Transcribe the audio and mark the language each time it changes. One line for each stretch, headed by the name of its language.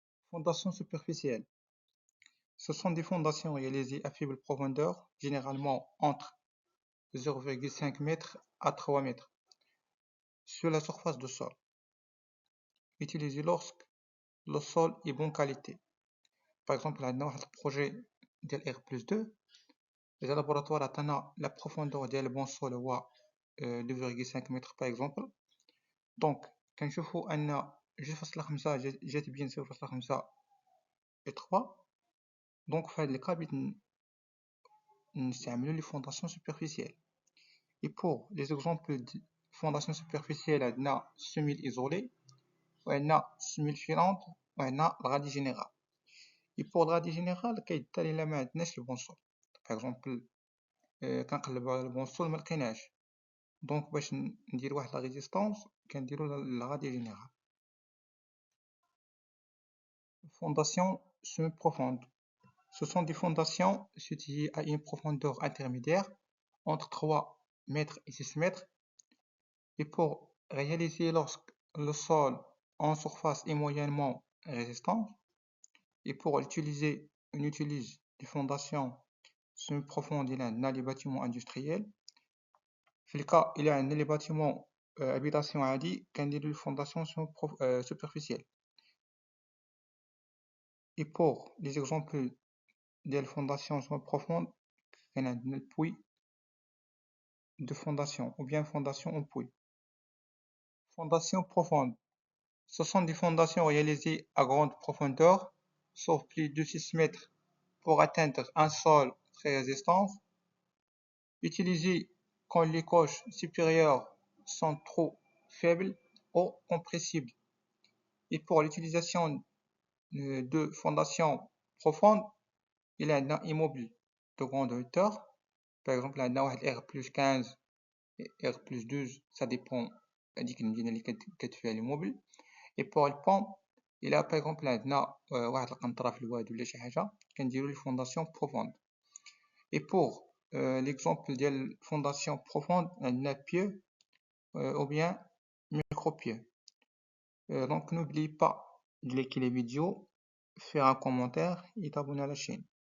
French: Fondations superficielles. Ce sont des fondations réalisées à faible profondeur, généralement entre 0,5 m à 3 m sur la surface du sol, utilisées lorsque le sol est bonne qualité. Par exemple,
Arabic: عندنا واحد البروجي ديال R+2. إذا لابوراتوار عطانا لا بروفوندور ديال البون سول هو 2,5 متر باغ اكزومبل، دونك كنشوفو أن 2.5 جات بين 0.5 et 3. دونك في هاد الكا بغيت نستعملو لي فونداسيون سوبرفيسيال.
French: Et pour les exemples de fondation superficielle, عندنا semelle isolée, وعندنا semelle filante,
Arabic: وعندنا الغادي جينيرال.
French: Et pour
Arabic: الغادي جينيرال كيدار إلا ما عندناش البونسول. باغ اكزومبل كنقلبو على البونسول ملقيناش، دونك باش ندير واحد لا ريزيستونس كنديرو الغادي جينيرال.
French: Fondation semi-profonde. Ce sont des fondations situées à une profondeur intermédiaire entre 3 mètres et 6 mètres. Et pour réaliser lorsque le sol en surface est moyennement résistant, et pour l'utiliser, on utilise des fondations semi-profondes dans les bâtiments industriels.
Arabic: في الكا إلا عندنا لي باتيمون هابيتاسيون عادي كنديرو الفونداسيون superficielle.
French: Et pour les exemples ديال fondations semi-profondes
Arabic: كاين عندنا البوي
French: de fondation ou bien fondation en puits. Fondation profonde. Ce sont des fondations réalisées à grande profondeur, sauf plus de 6 mètres, pour atteindre un sol très résistant, utilisées quand les couches supérieures sont trop faibles ou compressibles. Et pour l'utilisation de fondations profondes, il y a un immeuble de grande hauteur. Par exemple, il y a un R+15 et R+12, ça dépend
Arabic: هذيك المدينة اللي كتفيها
French: l'immeuble. Et pour le pont, il y a par exemple
Arabic: عندنا واحد القنطرة في الواد ولا شي حاجة كنديرو لي فونداسيون بروفوند.
French: Et pour l'exemple ديال fondation profonde عندنا pieux ou bien micro-pieux. Donc n'oubliez pas de liker les vidéos, faire un commentaire et t'abonner à la chaîne.